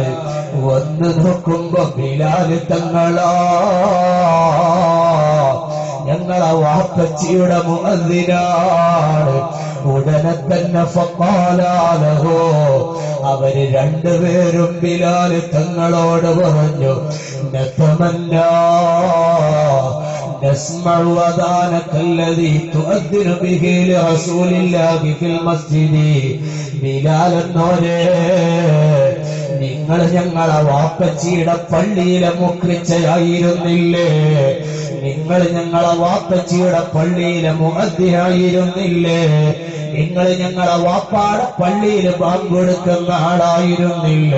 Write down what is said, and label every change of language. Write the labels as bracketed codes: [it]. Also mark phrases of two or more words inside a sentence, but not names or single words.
[ml] വന്ന് നോക്കുമ്പോ ബിലാൽ തങ്ങളാ, ഞങ്ങളെ വാപ്പച്ചിയുടെ മുഅദ്ദിനാണ്. ഉടനെ തന്നെ ഫഖാലഹു, അവര് രണ്ടുപേരും ബിലാൽ തങ്ങളോട് പറഞ്ഞു, [ar] നതമന്നാ نسمع أذانك الذي تؤذن به لرسول الله في المسجد. [ml] ബിലാൽ എന്നോരെ, നിങ്ങൾ ഞങ്ങളെ വാപ്പച്ചിയുടെ പള്ളിയിലെ മുക്രിച്ചയായിരുന്നില്ലേ? നിങ്ങൾ ഞങ്ങളെ വാപ്പച്ചിയുടെ പള്ളിയിലെ മുഅദ്ദിനായിരുന്നില്ലേ? നിങ്ങൾ ഞങ്ങളെ വാപ്പാടെ പള്ളിയിൽ ബാങ്ക് കൊടുക്കുന്ന ആളായിരുന്നില്ലേ?